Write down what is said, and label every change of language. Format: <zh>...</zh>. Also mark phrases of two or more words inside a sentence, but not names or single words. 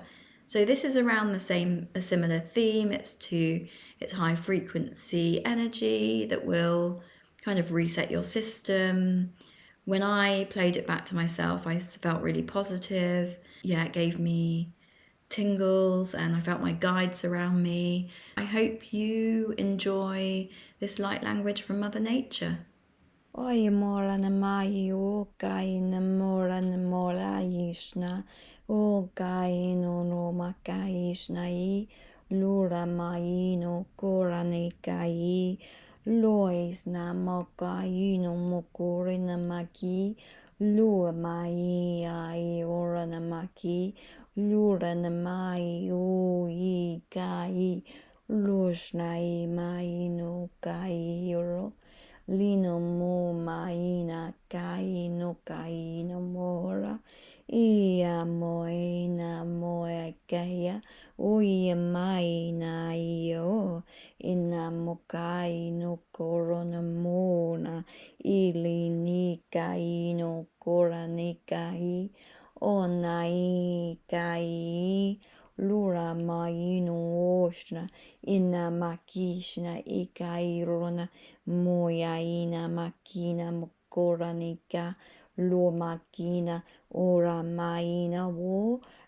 <en>So this is around a similar theme. It's high frequency energy that will kind of reset your system. When I played it back to myself, I felt really positive. Yeah, it gave me tingles and I felt my guides around me. I hope you enjoy this light language from Mother Nature. Oi mora na mai o kai na mora na mora ishna o kai no makai ishna I lura mai no kora ne kai lois na makai no mokore na maki lua mai ai ora na maki lura na mai o I kai lushna I mai no kai oro Lino mo maina kai no kai no mora. Ia moina moe kaya. O ia maina io. inamokai no koronamona ili nikai no koranikai onai kai lura mai no oshna inamakishna ikairona moyaina makina mokoranika lo makina ora maina wo</en>